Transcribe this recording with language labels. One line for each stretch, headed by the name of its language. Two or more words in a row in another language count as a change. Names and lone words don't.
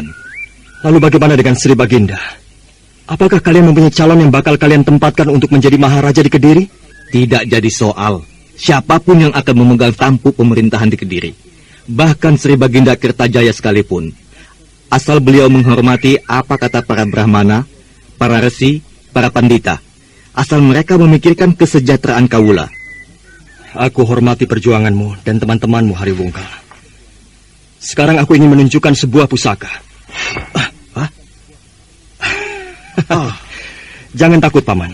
Indonesian: Lalu bagaimana dengan Sri Baginda? Apakah kalian mempunyai calon yang bakal kalian tempatkan untuk menjadi Maharaja di Kediri? Tidak jadi soal. Siapapun yang akan memegang tampuk pemerintahan di Kediri. Bahkan Sri Baginda Kertajaya sekalipun. Asal beliau menghormati apa kata para Brahmana, para resi, para pandita. Asal mereka memikirkan kesejahteraan Kawula. Aku hormati perjuanganmu dan teman-temanmu, Haryo Wunggal. Sekarang aku ingin menunjukkan sebuah pusaka. Jangan takut, Paman.